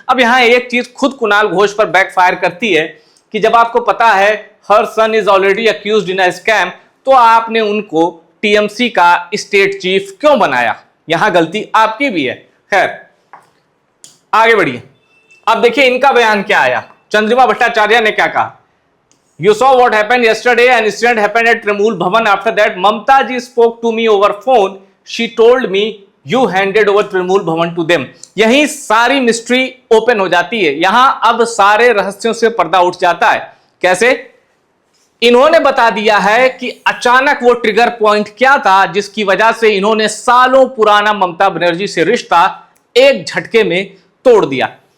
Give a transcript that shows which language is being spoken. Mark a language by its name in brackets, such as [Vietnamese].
[Hindi] अब यहां एक चीज खुद कुणाल घोष पर बैकफायर करती है कि जब आपको पता है हर [English] son is already accused in a scam, [Hindi] तो आपने उनको टीएमसी का स्टेट चीफ क्यों बनाया? यहां गलती आपकी भी है। खैर, आगे बढ़िए। अब देखिए इनका बयान क्या आया। चंद्रिमा भट्टाचार्य ने क्या कहा। [English] You saw what happened yesterday. An incident happened at Trinamool Bhavan. After that, Mamta ji spoke to me over phone. She told me you handed over Trinamool Bhavan to them. [Hindi] यही सारी मिस्ट्री ओपन हो जाती है। यहां अब सारे रहस्यों से पर्दा उठ जाता है। कैसे? इन्होंने बता दिया है कि अचानक वो ट्रिगर पॉइंट क्या था जिसकी वजह से इन्होंने सालों पुराना ममता बनर्जी से रिश्ता एक झटके में तोड़ दिया।